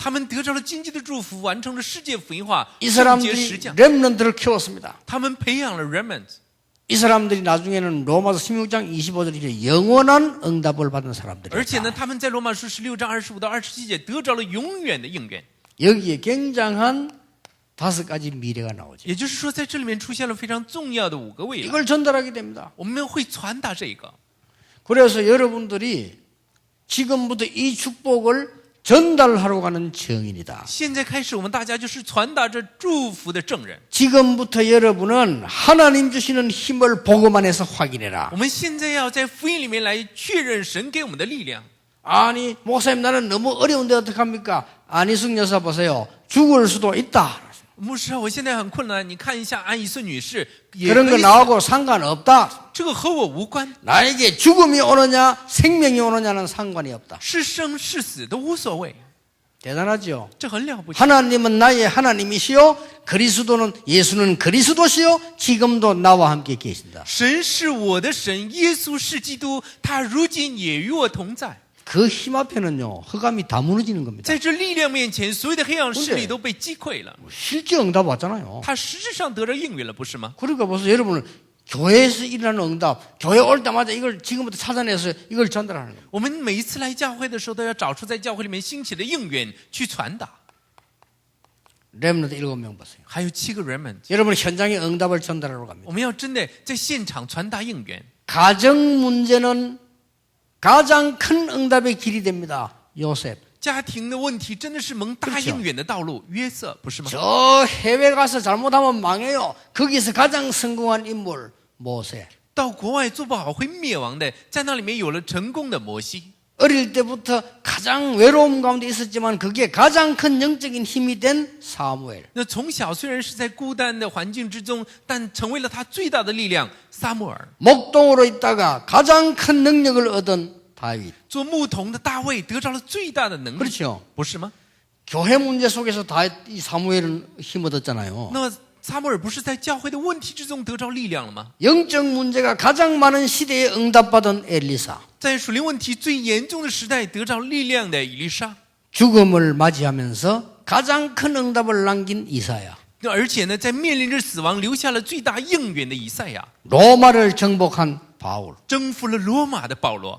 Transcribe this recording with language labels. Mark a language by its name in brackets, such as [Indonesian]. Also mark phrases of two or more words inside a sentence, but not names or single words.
[Chinese] 他们得着了经济的祝福，完成了世界福音化， [Korean] 이 [Chinese] 圣洁 [Korean] 사람들이 [Chinese] 实匠。 [Korean] 렘넌트를 키웠습니다. [Chinese] 他们培养了 remnant， [Korean] 이 사람들이 나중에는 로마서 16장 25절에 영원한 응답을 받은 사람들이다. [Chinese] 而且呢，他们在罗马书16章25到27节得着了永远的应允。 [Korean] 여기에 굉장한 5가지 미래가 나오죠. [Chinese] 也就是说，在这里面出现了非常重要的5个未来， [Korean] 이걸 전달하게 됩니다. [Chinese] 我们会传达这个。 [Korean] 그래서 여러분들이 지금부터 이 축복을 전달하러 가는 증인이다. [Chinese] 现在开始，我们大家就是传达着祝福的证人。 [Korean] 지금부터 여러분은 하나님 주시는 힘을 복음 안에서 확인해라. [Chinese] 我们现在要在福音里面来确认神给我们的力量。 [Korean] 아니 목사님 나는 너무 어려운데 어떡합니까? 안희숙 여사 보세요. 죽을 수도 있다. [Chinese] 牧师啊，我现在很困难，你看一下安以顺女士，也 [Korean] 그런 [Chinese] 可 [Korean] 거 [Chinese] 以死 [Korean] 나하고 상관없다. [Chinese] 这个和我无关， [Korean] 나에게 죽음이 오느냐 생명이 오느냐는 상관이 없다. [Chinese] 是生是死都无所谓， [Korean] 대단하죠. [Chinese] 这很了不起。 [Korean] 하나님은 나의 하나님이시요 그리스도는 예수는 그리스도시요 지금도 나와 함께 계신다. [Chinese] 神是我的神，耶稣是基督，他如今也与我同在。 [Korean] 그 힘 앞에는요 흑암이 다 무너지는 겁니다. [Chinese] 在这力量面前，所有的黑暗势力都被击溃了。 [Korean] 실제 응답 왔잖아요. [Chinese] 他实质上得着应允了，不是吗？ [Korean] 그러니까 벌써 여러분은 교회에서 일어나는 응답, 교회 올 때마다 이걸 지금부터 찾아내서 이걸 전달하는 겁니다. [Chinese] 我们每一次来教会的时候，都要找出在教会里面兴起的应允去传达。 [Korean] 렘넌트 7명 보세요. [Chinese] 还有7个人们， [Korean] 여러분 현장에 응답을 전달하러 갑니다. [Chinese] 我们要真的在现场传达应允。 [Korean] 가정 문제는 가장 큰 응답의 길이 됩니다. 요셉. [Chinese] 家庭的问题真的是蒙大应允的道路，约瑟不是吗？ [Korean] 저 해외 가서 잘못하면 망해요. 거기서 가장 성공한 인물 모세. [Chinese] 到国外做不好会灭亡的，在那里面有了成功的摩西。 [Korean] 어릴 때부터 가장 외로움 가운데 있었지만 그게 가장 큰 영적인 힘이 된 사무엘. [Chinese] 那从小虽然是在孤单的环境之中，但成为了他最大的力量。撒母耳 [Korean] 목동으로 있다가 가장 큰 능력을 얻은 다윗. [Chinese] 做牧童的大卫得着了最大的能力， [Korean] 그렇죠. [Chinese] 不是吗？ [Korean] 교회 문제 속에서 다윗 이 사무엘은 힘 얻었잖아요. [Chinese] 那撒母耳不是在教会的问题之中得着力量了吗？ [Korean] 영적 문제가 가장 많은 시대에 응답받은 엘리사. [Chinese] 在属灵问题最严重的时代得着力量的以利沙， [Korean] 죽음을 맞이하면서 가장 큰 응답을 남긴 이사야. [Chinese] 而且呢，在面临着死亡留下了最大应允的以赛亚， [Korean] 로마를 정복한 바울. [Chinese] 征服了罗马的保罗，